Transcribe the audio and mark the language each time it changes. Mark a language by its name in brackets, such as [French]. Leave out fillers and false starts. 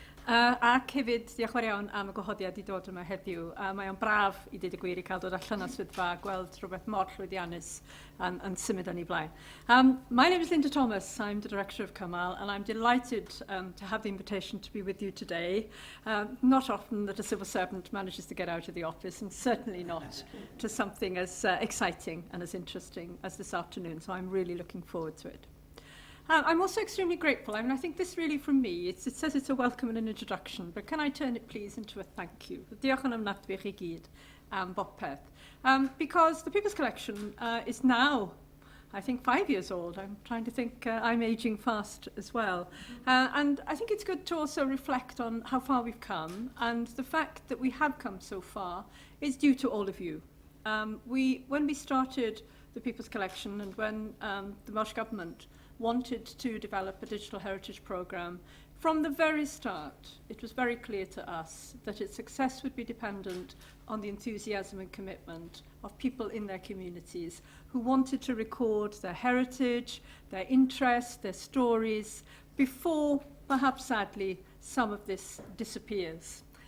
[Welsh] Ac hefyd, diolch yn fawr iawn am y gwahoddiad i dod yma heddiw. Mae o'n braf i ddweud y gwir i cael dod allan o swyddfa a gweld rhywbeth mor llwyddiannus yn symud yn ei blaen. [English] My name is Linda Thomas. I'm the director of Cymal, and I'm delighted to have the invitation to be with you today. Not often that a civil servant manages to get out of the office, and certainly not to something as exciting and as interesting as this afternoon. So I'm really looking forward to it. I'm also extremely grateful. I mean, I think this really, from me, it says it's a welcome and an introduction, but can I turn it, please, into a thank you? [Welsh] Diolch yn ymladwy chi gyd am bopeth. [English] Because the People's Collection is now, I think, 5 years old. I'm trying to think, I'm ageing fast as well. And I think it's good to also reflect on how far we've come, and the fact that we have come so far is due to all of you. When we started the People's Collection, and when the Welsh Government wanted to develop a digital heritage programme, from the very start, it was very clear to us that its success would be dependent on the enthusiasm and commitment of people in their communities who wanted to record their heritage, their interests, their stories, before, perhaps sadly, some of this disappears.